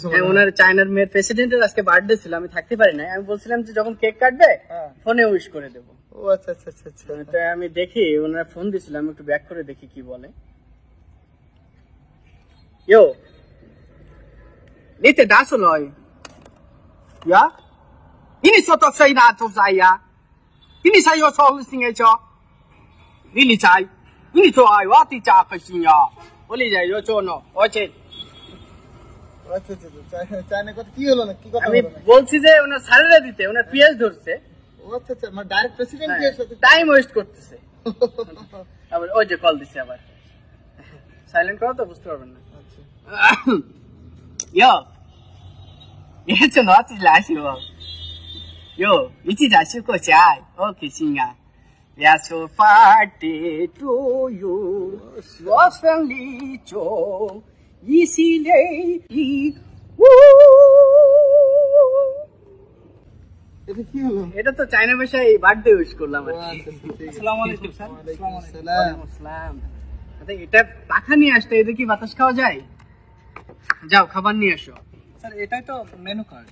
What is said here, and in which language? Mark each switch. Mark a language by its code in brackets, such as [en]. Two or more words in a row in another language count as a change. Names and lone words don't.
[bn] হ্যাঁ, ওনার চায়নার মেয়ের প্রেসিডেন্টের আজকে বার্থডে ছিল, আমি থাকতে পারি নাই। আমি বলছিলাম যে যখন কেক কাটবে ফোনে উইশ করে দেবো। ও আচ্ছা আচ্ছা আচ্ছা আচ্ছা, তো আমি দেখি ওনার ফোন দিছিলাম, একটু ব্যাক করে দেখি কি বলে। Yo, nicht das Leute. Ja? Ini so to sai na to sai ya. Ini sai yo so sing e cho. Ini sai. Ini to ai wa ti cha ka shin ya. Oli ja yo cho no. Oche. আচ্ছা আচ্ছা আচ্ছা, চায়না কথা কি হলো না? কি কথা আমি হলো না? বলছি যে ওনার স্যালারি দিতে, ওনার পিএস ধরছে। ও আচ্ছা আচ্ছা, মানে [en] direct president [bn] এর সাথে [en] time waste [bn] করতেছে। আবার ওই যে কল দিছে আবার। সাইলেন্ট করো তো, বুঝতে পারবেন না। আচ্ছা Yo, 你这哪子来是不？Yo, 一起在吃过菜，我开心啊！也说发的祝愿，我胜利中，一起来一呜。 এটা কি হলো? এটা তো চাইনা ভাষায় [en] birthday wish [bn] করলাম আর ও কি। আচ্ছা আচ্ছা, ঠিক আছে। আসসালামু আলাইকুম স্যার। ওয়ালাইকুম আসসালাম। ওয়ালাইকুম আসসালাম। আচ্ছা, এটা পাখা নিয়ে আসতে, এদের কি বাতাস খাওয়া যায়? যাও খাবার নিয়ে আসো। স্যার এটাই তো [en] menu card.